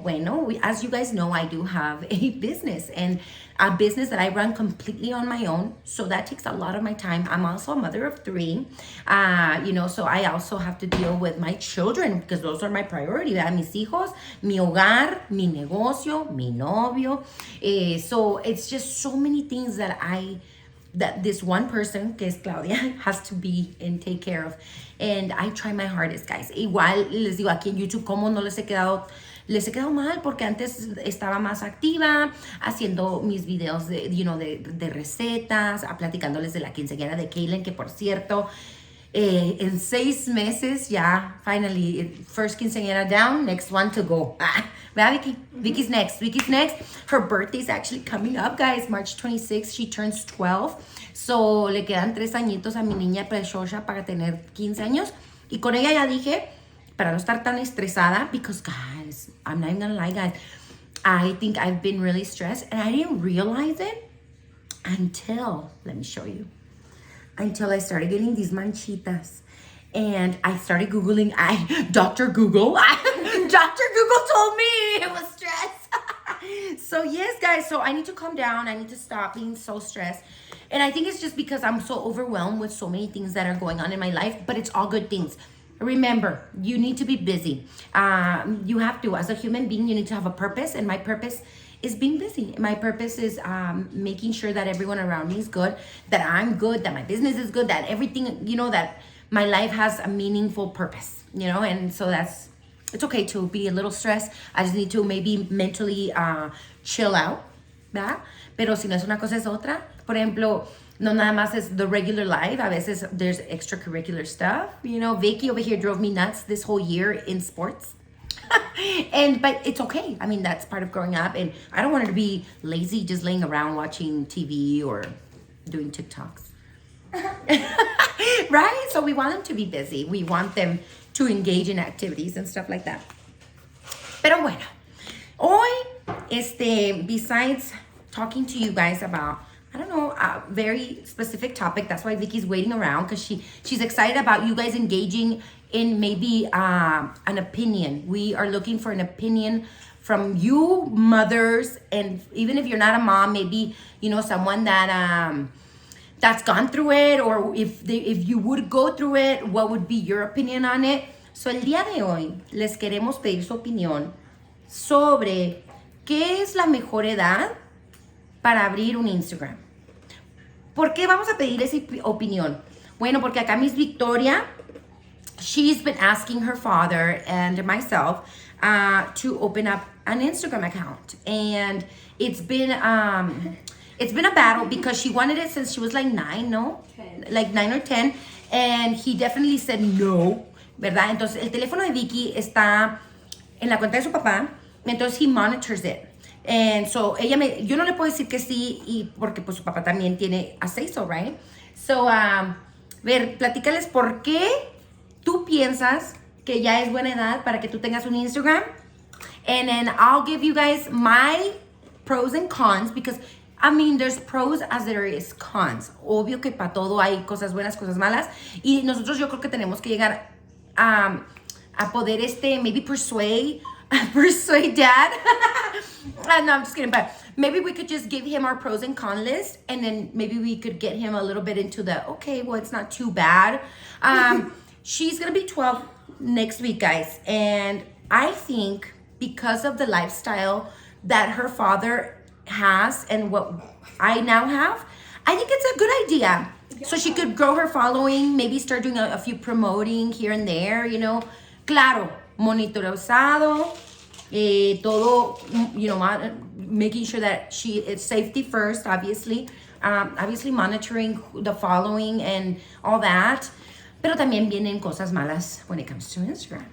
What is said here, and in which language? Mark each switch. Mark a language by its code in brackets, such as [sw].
[en] Bueno, as you guys know, I do have a business, and a business that I run completely on my own, so that takes a lot of my time. I'm also a mother of 3, so I also have to deal with my children, because those are my priority, [es] ¿verdad? Mis hijos, mi hogar, mi negocio, mi novio. [en] So it's just so many things that this one person, que es Claudia, has to be and take care of. And I try my hardest, guys. [es] Igual les digo aquí en YouTube cómo no les he quedado mal, porque antes estaba más activa haciendo mis videos de recetas, platicándoles de la quinceañera de Kaylin, que por cierto, en 6 meses ya, [en] finally, first quinceañera down, next one to go. [es] ¿Verdad, Vicky? [en] Vicky's next. Her birthday's actually coming up, guys. March 26th, she turns 12. [es] So, le quedan 3 añitos a mi niña preciosa para tener 15 años. Y con ella ya dije, para no estar tan estresada, [en] because, guys, I'm not even gonna lie, guys, I think I've been really stressed, and I didn't realize it until, let me show you, until I started getting these manchitas. And I started Googling, Dr. Google. Dr. Google told me it was stress. So yes, guys, so I need to calm down. I need to stop being so stressed. And I think it's just because I'm so overwhelmed with so many things that are going on in my life, but it's all good things. Remember, you need to be busy. You have to, as a human being, you need to have a purpose, and my purpose is being busy. My purpose is making sure that everyone around me is good, that I'm good, that my business is good, that everything, that my life has a meaningful purpose, and so it's okay to be a little stressed. I just need to maybe mentally chill out, [es] ¿verdad? Pero si no es una cosa es otra. Por ejemplo, no nada más es [en] the regular life. [es] A veces [en] there's extracurricular stuff. Vicky over here drove me nuts this whole year in sports. But it's okay. I mean, that's part of growing up. And I don't want her to be lazy just laying around watching TV or doing TikToks. Right? So we want them to be busy. We want them to engage in activities and stuff like that. [es] Pero bueno, hoy, [en] besides talking to you guys about, I don't know, a very specific topic. That's why Vicky's waiting around, because she's excited about you guys engaging in maybe an opinion. We are looking for an opinion from you mothers, and even if you're not a mom, maybe someone that that's gone through it, or if you would go through it, what would be your opinion on it? [es] So el día de hoy les queremos pedir su opinión sobre qué es la mejor edad para abrir un Instagram. ¿Por qué vamos a pedir esa opinión? Bueno, porque acá [en] Miss Victoria, she's been asking her father and myself to open up an Instagram account, and it's been a battle because she wanted it since she was like 9, no? 10. Like 9 or 10, and he definitely said no, [es] ¿verdad? Entonces el teléfono de Vicky está en la cuenta de su papá, entonces [en] he monitors it. [es] And so yo no le puedo decir que sí, y porque pues su papá también tiene [en] a say so, right? [es] So, ver, platícales por qué tú piensas que ya es buena edad para que tú tengas un Instagram. [en] And then I'll give you guys my pros and cons, because I mean, there's pros as there is cons. [es] Obvio que para todo hay cosas buenas, cosas malas. Y nosotros yo creo que tenemos que llegar a poder [en] maybe persuade dad. No, I'm just kidding. But maybe we could just give him our pros and con list, and then maybe we could get him a little bit into okay, well, it's not too bad. She's going to be 12 next week, guys. And I think because of the lifestyle that her father has and what I now have, I think it's a good idea. Yeah. So she could grow her following, maybe start doing a few promoting here and there, [es] Claro, monitorizado, todo, [en] making sure that it's safety first, obviously. Obviously monitoring the following and all that. [es] Pero también vienen cosas malas [en] when it comes to Instagram.